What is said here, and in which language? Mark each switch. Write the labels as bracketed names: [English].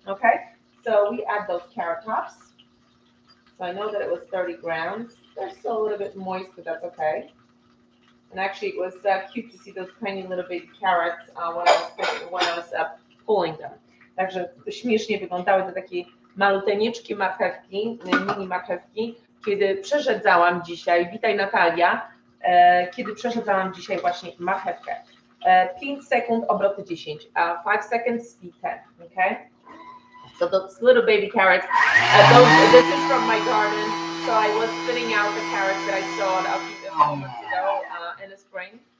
[English] Okay, so we add those carrot tops. So I know that it was 30 grams. They're still a little bit moist, but that's okay. And actually, it was cute to see those tiny little baby carrots when I was pulling them. [Polish] Także śmiesznie wyglądały te takie maluteńkie marchewki, mini marchewki, kiedy przeszedzałam dzisiaj, witaj Natalia, kiedy przeszedzałam dzisiaj właśnie marchewkę. 5 sekund, obroty 10, [English] 5 seconds, speed 10, okay? So those little baby carrots, this is from my garden, so I was spinning out the carrots that I sowed a few months ago in the spring.